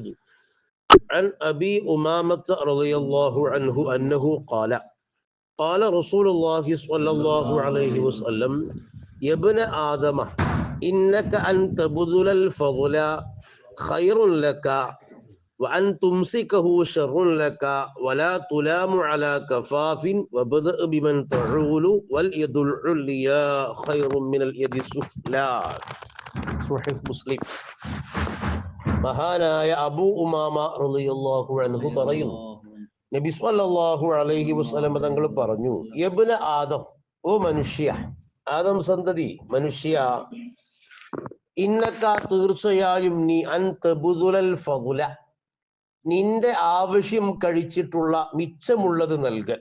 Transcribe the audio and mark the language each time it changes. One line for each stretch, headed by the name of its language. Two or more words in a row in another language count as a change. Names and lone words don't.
Arabic: عن أبي أمامة رضي الله عنه أنه قال رسول الله صلى الله عليه وسلم: يا ابن آدم إنك أن تبذل الفضل خير لك وأن تمسكه شر لك ولا تلام على كفاف وبدأ بمن تعول واليد العليا خير من اليد السفلى.
Malayalam: സ്വഹീഹ് മുസ്ലിം. മഹാനായ അബൂ ഉമാമ
Arabic: رضي الله عنه
Malayalam: പറയുന്നു, നബി
Arabic: صلى الله عليه وسلم
Malayalam: തങ്ങൾ പറഞ്ഞു:
Arabic: يا ابن آدم,
Malayalam: ഓ മനുഷ്യ, ആദം സന്തതി മനുഷ്യ, ഇന്നക തീർച്ചയായും നീ
Arabic: أن تبذل الفضل,
Malayalam: നിന്റെ ആവശ്യം കഴിച്ചിട്ടുള്ള മിച്ചമുള്ളത് നൽകൽ.